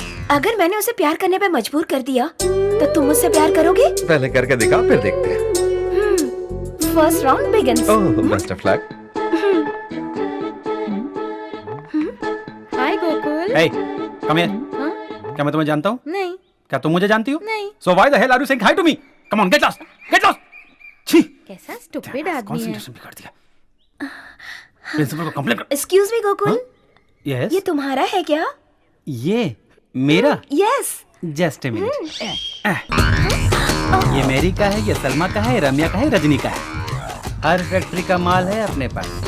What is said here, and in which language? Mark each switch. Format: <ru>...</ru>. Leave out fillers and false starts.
<hi>अगर मैंने उसे प्यार करने पे मजबूर कर दिया तो तुम मुझसे प्यार करोगे? पहले करके दिखाओ, फिर देखते हैं।</hi> <en>First round begins. Oh, best of luck. Hi Gokul. Hey, come here.</en> <hi>हाँ? क्या मैं तुम्हें जानता हूँ? नहीं। क्या तुम मुझे जानती हो? नहीं।</hi> <en>So why the hell are you saying hi to me? Come on, get lost, get lost.</en> <hi>छी, कैसा स्टूपिड आदमी है। कंसंट्रेशन बिगाड़ दिया। प्रिंसिपल को कंप्लेंट कर।</hi> <en>excuse me Gokul, yes,</en> <hi>ये तुम्हारा है क्या? ये मेरा?</hi> <en>Yes. Just a minute.</en> <hi>ये मेरी का है, ये सलमा का है, रम्या का है, रजनी का है। हर फैक्ट्री का माल है अपने पास।</hi>